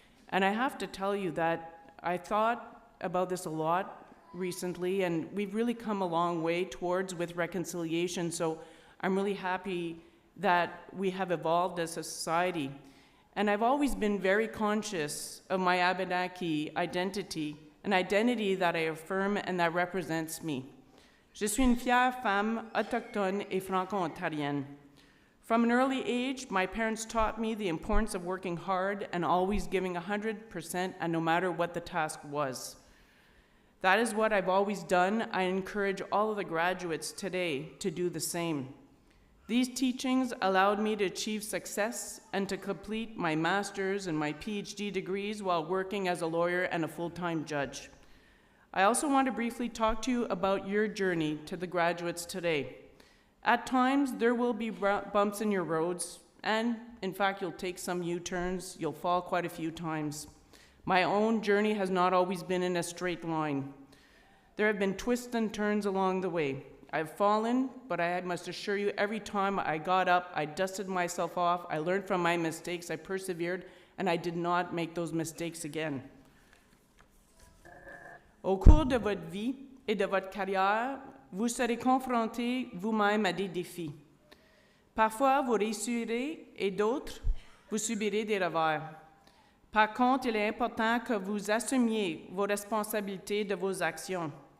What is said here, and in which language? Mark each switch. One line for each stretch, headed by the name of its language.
English: And I have to tell you that I thought about this a lot recently, and we've really come a long way towards with reconciliation, so I'm really happy that we have evolved as a society. And I've always been very conscious of my Abenaki identity, an identity that I affirm and that represents me.
French: Je suis une fière femme autochtone et franco-ontarienne.
English: From an early age, my parents taught me the importance of working hard and always giving 100% and no matter what the task was. That is what I've always done. I encourage all of the graduates today to do the same. These teachings allowed me to achieve success and to complete my master's and my PhD degrees while working as a lawyer and a full-time judge. I also want to briefly talk to you about your journey to the graduates today. At times, there will be bumps in your roads, and in fact, you'll take some U-turns, you'll fall quite a few times. My own journey has not always been in a straight line. There have been twists and turns along the way. I've fallen, but I must assure you, every time I got up, I dusted myself off, I learned from my mistakes, I persevered, and I did not make those mistakes again.
French: Au cours de votre vie et de votre carrière, vous serez confronté vous-même à des défis. Parfois, vous réussirez et d'autres, vous subirez des revers. Par contre, il est important que vous assumiez vos responsabilités de vos actions.